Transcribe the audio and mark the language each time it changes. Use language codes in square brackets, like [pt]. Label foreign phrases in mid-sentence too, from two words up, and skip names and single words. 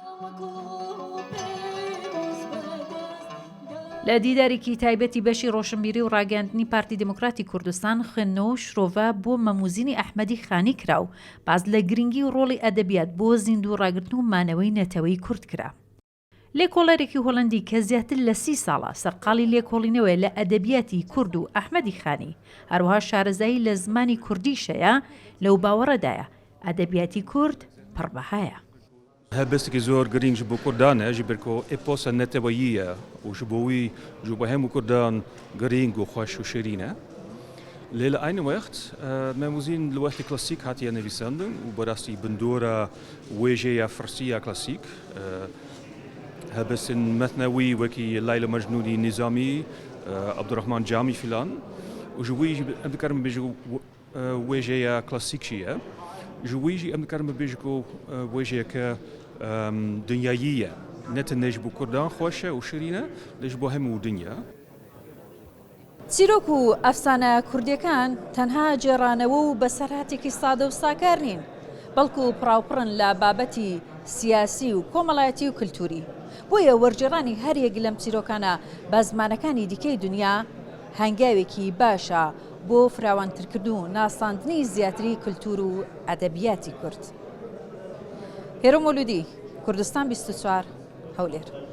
[ckb] لە دیدارێکی تایبەتی بەشی ڕۆشنبیری و ڕاگەاندنی پارتی دموکراتی کوردستان خوێندنەوە شرۆڤە بۆ مەموزینی ئەحمەدی خانی کراو باز لە گرنگی و ڕۆڵی ئەدەبیات بۆ زیندوو ڕاگرتن و مانەوەی نەتەوەی کورد کرا لێکۆڵەرێکی هۆڵەندی کە زیاتر لە 30 ساڵە سەرقاڵی لێکۆڵینەوەی لە ئەدەبیاتی کورد و ئەحمەدی خانی هەروەها شارەزایی لە زمانی کوردیشەیە لەو باوەڕەدایە ئەدەبیاتی کورد پڕبەهایە هەبستێکی زۆر گرنگ [ku] ji bo Kurdan e ji ber ku êposa neteweyî ye û ji bo wî ji bo hemû Kurdan giring û xweş û şêrîn e lê li aynı wext memûzîn li wextê klasîk hatiye nivîsandin û berastî bindora wêjeya Firsî ya klasîk hebistin metnewî wekî Leyla Mecnûnî Nîzamî Abdurrahman Camî filan û ji wî em dikarin bibêjin wêjeya klasîk jî ye ji wî jî em dikarin bibêjin ku wêjeyeke [fa] دنیایی یه نه تنها [ku] ji bo Kurdan xweş e û şîrîn e lê ji bo hemû dinya [ckb] چیرۆک و ئەفسانە کوردیەکان تەنها جێڕانەوە و بەسەرهاتێکی سادە و ساکار نین بەڵکو پڕاوپڕن لە بابەتی سیاسی و کۆمەڵایەتی و کللتوری بۆیە وەرگێڕانی هەرێک لەم چیرۆکانە بە زمانەکانی دیکەی دنیا هەنگاوێکی باشە بۆ فراوانترکردن و ناساندنی زیاتری کللتور و ئەدەبیاتی کورد هێرۆ مولودی کوردستان 24 هەولێر